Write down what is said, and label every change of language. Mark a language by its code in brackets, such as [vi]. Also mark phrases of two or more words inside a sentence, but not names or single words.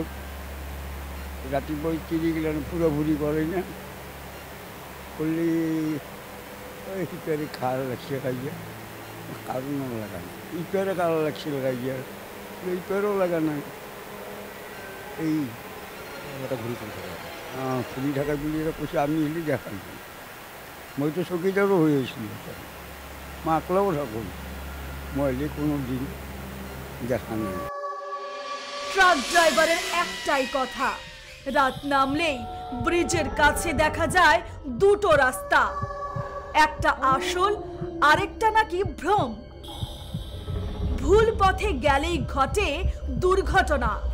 [as] ৰাতিপুৱা তিৰিগিলানে ফুৰা ফুৰি কৰে না, ক'লে এই সিপাৰে কাৰ লাগিছে কাজিয়া, কাৰো নলগা নাই। ইপাৰে কাৰ লাগিছিল কাজিয়া, ইপাৰেও লগা নাই। এই এটা ঘূৰি ফুৰি থাকে। ফুৰি থাকে বুলি কৈছে, আমি হেলি দেখা নাই। মইতো চকীদাৰো হৈ আছিলোঁ, মই আকলাও থাকোঁ, মই হেলি কোনো দিন দেখা নাই। [bn] ট্রাক ড্রাইভারের একটাই কথা, রাত নামলেই ব্রিজের কাছে দেখা যায় দুটো রাস্তা, একটা আসল আরেকটা নাকি ভ্রম। ভুল পথে গেলেই ঘটে দুর্ঘটনা।